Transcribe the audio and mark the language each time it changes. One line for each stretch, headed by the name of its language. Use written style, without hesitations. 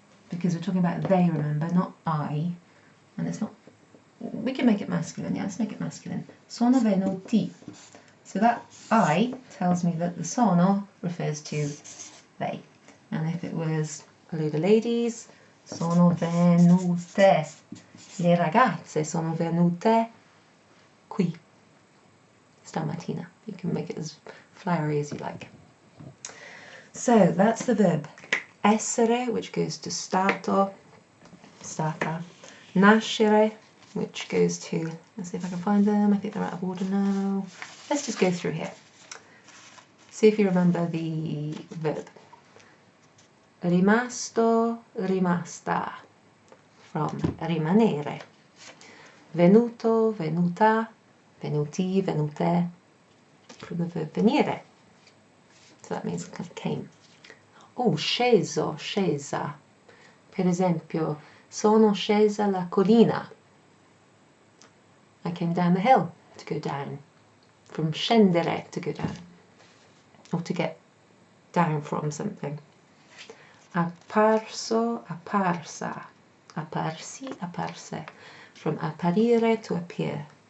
English: Because we're talking about they, remember, not I. And it's not, we can make it masculine, yeah, let's make it masculine.
Italian: Sono venuti.
English: So that I tells me that the sono refers to they. And if it was a load of ladies,
Italian: sono venute. Le ragazze sono venute qui stamattina.
English: You can make it as flowery as you like. So that's the verb essere, which goes to stato, stata. Nascere, which goes to, let's see if I can find them. I think they're out of order now. Let's just go through here. See if you remember the verb.
Italian: Rimasto, rimasta, from rimanere. venuto, venuta, venuti, venute, from the verb venire.
English: So that means came. Oh, sceso, scesa.
Italian: Per esempio, sono scesa la collina.
English: I came down the hill, to go down. From scendere, to go down. Or to get down from something. Apparso, apparsa. Apparsi, apparse. From apparire, to appear.